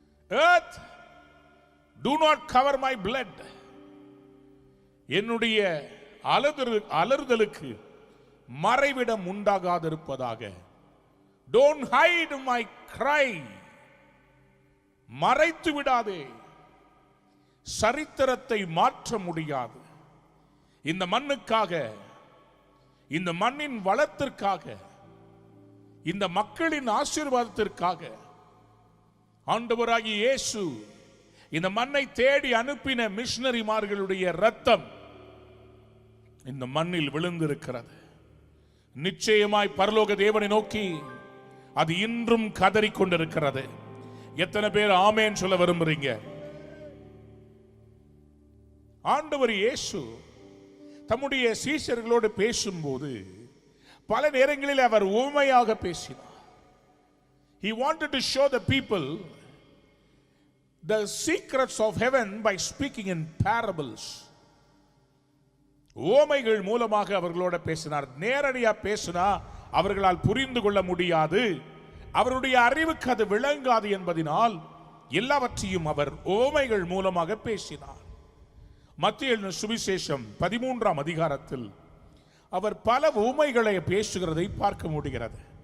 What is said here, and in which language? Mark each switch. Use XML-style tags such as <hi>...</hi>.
<en>Earth, do not cover my blood.</en> <ta>என்னுடைய அலறுதலுக்கு மறைவிடம் உண்டாகாதிருப்பதாக.</ta> <en>Don't hide my cry.</en> <ta>மறைத்து விடாதே. சரித்திரத்தை மாற்ற முடியாது. இந்த மண்ணுக்காக, இந்த மண்ணின் வளத்திற்காக, இந்த மக்களின் ஆசீர்வாதத்திற்காக ஆண்டவராகிய இயேசு இந்த மண்ணை தேடி அனுப்பின மிஷனரிமார்களுடைய ரத்தம் இந்த மண்ணில் விழுந்திருக்கிறது. நிச்சயமாய் பரலோக தேவனை நோக்கி அது இன்றும் கதறிக் கொண்டிருக்கிறது. எத்தனை பேர் ஆமென் சொல்ல விரும்புறீங்க? ஆண்டவர் இயேசு தம்முடைய சீஷர்களோடு பேசும்போது பல நேரங்களில் அவர் உவமையாக பேசினார்.</ta> <en>He wanted to show the people the secrets of heaven by speaking in parables.</en> <ta>உவமைகள் மூலமாக அவர்களோட பேசினார். நேரடியா பேசினா அவர்களால் புரிந்து கொள்ள முடியாது, அவருடைய அறிவுக்கு அது விளங்காது என்பதனால் எல்லாவற்றையும் அவர் உவமைகள் மூலமாக பேசினார். மத்தேயு சுவிசேஷம் 13ஆம் அதிகாரத்தில் அவர் பல உவமைகளை பேசுகிறதை பார்க்க முடிகிறது.</ta>